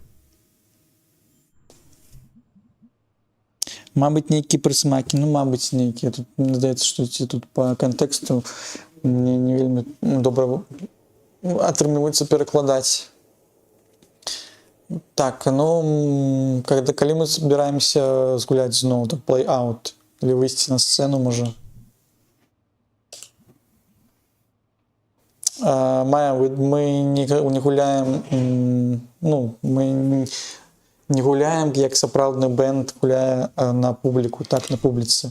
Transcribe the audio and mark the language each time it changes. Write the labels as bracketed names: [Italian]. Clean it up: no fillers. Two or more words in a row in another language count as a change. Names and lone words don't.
[Belarusian] Мабыць, нейкія прысмакі, мабыць, нейкія. Тут мне здаецца, што тут по кантэксту мне не вельмі добра атрымліваецца перакладаць. Так, калі мы збіраемся згуляць зноў, то [English] play out, [Belarusian] или выйсці на сцэну, можа. Майя, мы не гуляем, мы не гуляем, як сапраўдны бэнд гуляе на публіку, так, на публіцы.